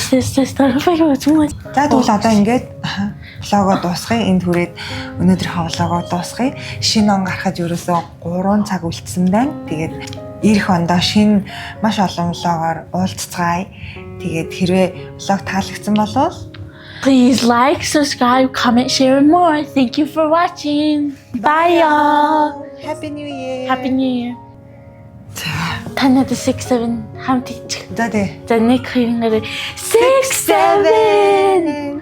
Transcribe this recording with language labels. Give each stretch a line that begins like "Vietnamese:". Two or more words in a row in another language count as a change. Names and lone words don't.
Mongolian: тэгвэл одоо ингээд влогоо дуусгая. Энд хүрээд өнөөдрийнхөө влогоо дуусгая. Шинэ он гарахад ерөөсөө 3 цаг үлдсэн байна. Тэгээд эх ондоо шинэ маш олон влогоор уулзцгаая. Тэгээд хэрвээ влог таалагдсан бол
English: please like, subscribe, comment, share and more. Thank you for watching. Bye y'all. Happy New Year. Happy New Year.
Mongolian: танад 6 7 хамт хийчих. За тий. За 1 2 3 6 7